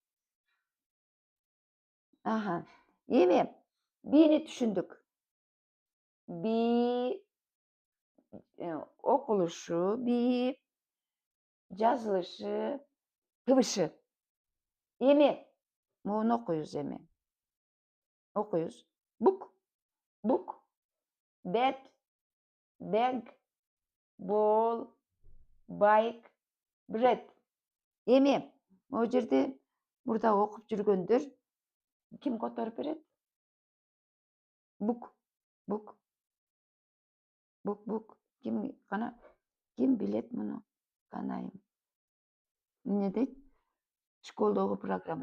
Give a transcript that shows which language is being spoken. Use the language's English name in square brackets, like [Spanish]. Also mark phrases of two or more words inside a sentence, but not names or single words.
[Kyrgyz] Эми Бини түшүндүк. Би окулушу, би жазылышы, тыбышы. Эми муну окуйбуз Окуйбуз. [English] Book, bed, bag, ball, bike, bread. [Kyrgyz] Эми могу жерде мурда окуп жүргөндөр ким которуп берет? Book. Ким билет муну? Канайым. Эмне дейт? Школдогу программа.